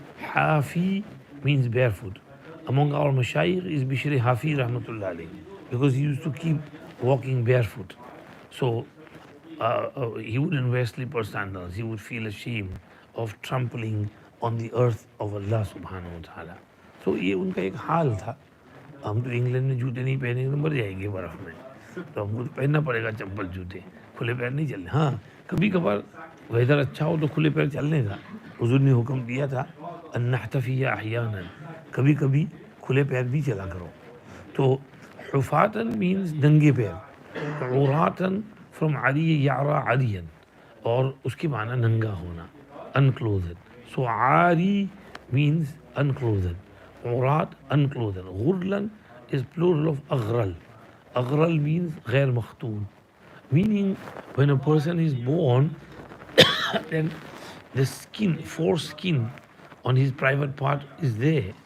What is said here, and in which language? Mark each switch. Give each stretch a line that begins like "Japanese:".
English: Hafi means barefoot. Among our mashayikh is Bishri Hafi rahmatullah alayhi, because he used to keep walking barefoot. So he wouldn't wear slipper sandals. He would feel ashamed of trampling on the earth of Allah subhanahu wa ta'ala.
Hindi: So ये उनका एक हाल था. हम तो England में जूते नहीं पहनेंगे तो मर जाएंगे बर्फ में, तो हमको तो पहनना पड़ेगा चप्पल जूते, खुले पैर नहीं चलने. हाँ, कभी कभार वेदर अच्छा हो तो खुले पैर चलने का हुजूर ने हुक्म दिया था,
Arabic: अन्नहतफिया अहयानन,
Hindi: कभी कभी खुले पैर भी चला करो. तो हुफातन मीन्स नंगे पैर, उरातन फ्रॉम आरी यारा आरियन, और उसके माना नंगा होना, अनक्लोथड.
English: So Ari means unclothed, Urat unclothed. Ghurlan is plural of Aghral. Aghral means ghair makhtoon, meaning when a person is born, then the skin, foreskin on his private part is there.